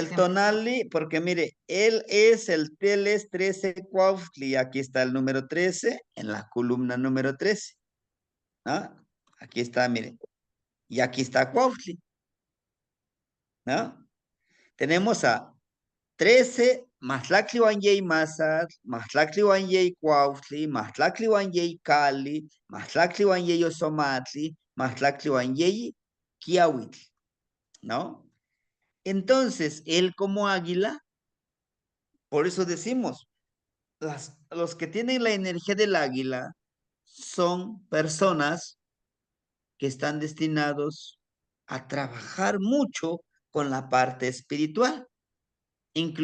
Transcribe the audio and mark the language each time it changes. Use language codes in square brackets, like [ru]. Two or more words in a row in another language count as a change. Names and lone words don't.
[es] El tonali, porque mire, él es el Teles 13 Cuautli. Aquí está el número 13 en la columna número 13. ¿No? Aquí está, mire. Y aquí está Cuautli. ¿No? Tenemos a [nah] 13 Matlactli Wanyei Mazat, Matlactli Wanyei Cuautli, Matlactli Wanyei Cali, Matlactli Wanyei Osomatli, Matlactli Wanyei Kiawitl. [es] ¿No? Entonces, él como águila, por eso decimos, los que tienen la energía del águila son personas que están destinados a trabajar mucho con la parte espiritual.